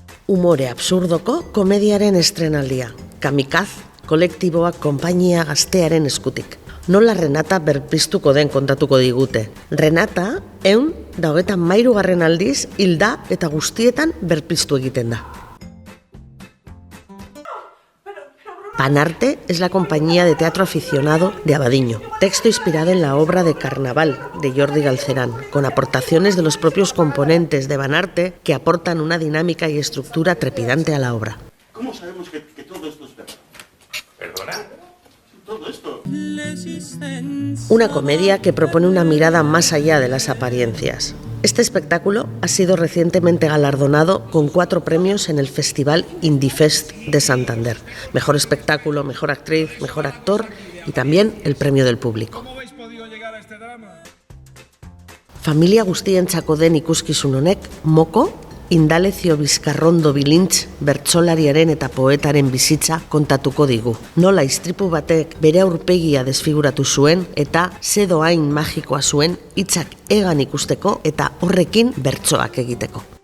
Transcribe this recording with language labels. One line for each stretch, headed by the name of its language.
Basque: Umore absurdoko komediaren estrenaldia, Kamikaz kolektiboak konpainia gaztearen eskutik. Nola Renata berpiztuko den kontatuko digute. Renata, 123. aldiz, hilda eta guztietan berpiztu egiten da.
Spanish: Panarte es la compañía de teatro aficionado de Abadiño, texto inspirado en la obra de Carnaval de Jordi Galcerán, con aportaciones de los propios componentes de Panarte que aportan una dinámica y estructura trepidante a la obra. ¿Cómo sabemos que todo esto es verdad? ¿Perdona? Todo esto. Una comedia que propone una mirada más allá de las apariencias. Este espectáculo ha sido recientemente galardonado con 4 premios en el Festival Indifest de Santander. Mejor espectáculo, mejor actriz, mejor actor y también el premio del público. ¿Cómo habéis podido llegar a este drama?
Basque: Familia guztientzako den ikuskizun honek moko, Indalecio Bizkarrondo Bilintz bertsolariaren eta poetaren bizitza kontatuko digu. Nola istripu batek bere aurpegia desfiguratu zuen eta ze dohain magikoa zuen hitzak egan ikusteko eta horrekin bertsoak egiteko.